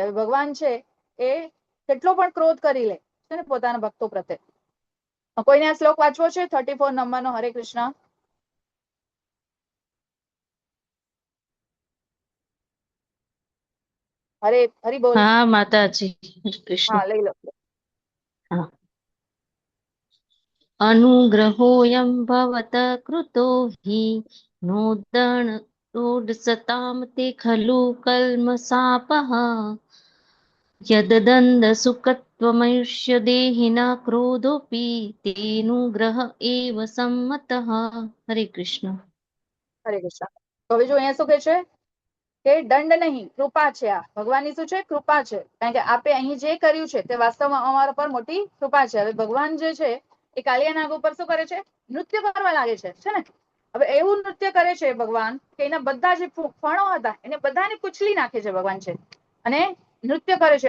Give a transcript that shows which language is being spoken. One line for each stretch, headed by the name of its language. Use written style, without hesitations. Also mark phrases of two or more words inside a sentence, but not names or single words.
Gujarati: હવે ભગવાન છે એ કેટલો પણ ક્રોધ કરી લે છે ને પોતાના ભક્તો પ્રત્યે. કોઈને આ શ્લોક વાંચવો છે 34 નંબરનો? હરે કૃષ્ણ. હરી બોલ. હા માતાજી, હરે કૃષ્ણ. હા લઈ લો. હા.
Sanskrit: अनुग्रहोऽयं भवतः कृतो हि नोदसतां ते खलु कल्मषापः यददन्दसुखत्वमैष्यदेहिना क्रोधोऽपि तेऽनुग्रह एव सम्मतः. हरे कृष्ण.
Gujarati: હરે કૃષ્ણ. તો હવે જો અહીંયા શું કે છે કે દંડ નહીં, કૃપા છે. આ ભગવાનની શું છે? કૃપા છે. કારણ કે આપે અહીં જે કર્યું છે તે વાસ્તવમાં અમારા પર મોટી કૃપા છે. હવે ભગવાન જે છે એ કાલિયા નાગ ઉપર શું કરે છે? નૃત્ય કરવા લાગે છે ને. હવે એવું નૃત્ય કરે છે ભગવાન કે એના બધા જે ફણો હતા એને બધાને કુચલી નાખે છે ભગવાન છે, અને નૃત્ય કરે છે.